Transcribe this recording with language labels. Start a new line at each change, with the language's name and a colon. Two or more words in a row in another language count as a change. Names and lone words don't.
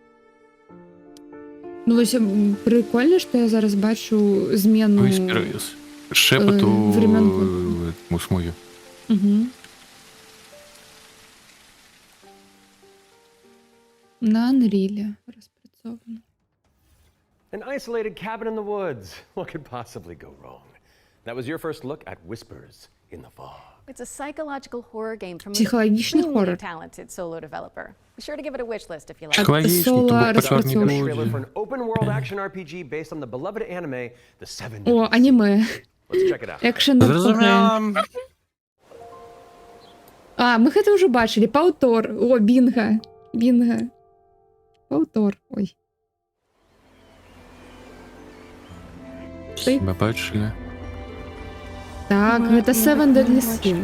Belarusian: Ну, вось прикольна, што я зараз бачу змену шепату у смугі. На Unreal распрацована.
English: An isolated cabin in the woods. What could possibly go wrong? That was your first look at Whispers in the Fog. It's a psychological horror game from a
Ukrainian: Психологічний хорор.
English: really talented solo developer. Be sure to give it a wish list if you like. Trailer for an open-world action RPG based on the beloved anime The Seven.
Belarusian: О, аніме.
English: Let's check it out.
Belarusian: Экшен РПГ. А, мы гэта ўжо бачылі. Паўтор. О, бінга. Бінга. Паўтор. Ой. Хіба бачылі? Так, гэта Seven Deadly Sins.